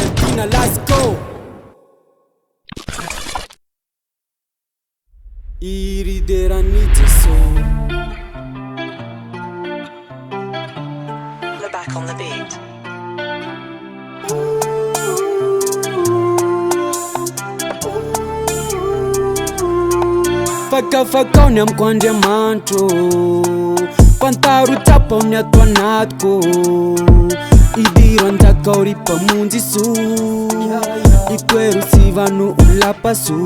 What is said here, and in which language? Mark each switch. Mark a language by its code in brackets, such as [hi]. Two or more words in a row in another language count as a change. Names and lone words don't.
[en] Argentina, let's go. Irideranite so. We're back on the beat. [mg] Fakafakao ny amiko Andriamanitro, pantaro tapao ny ato anatiko. Idiran-jakao ry mpamonjy iso, itoero sivano olapaso.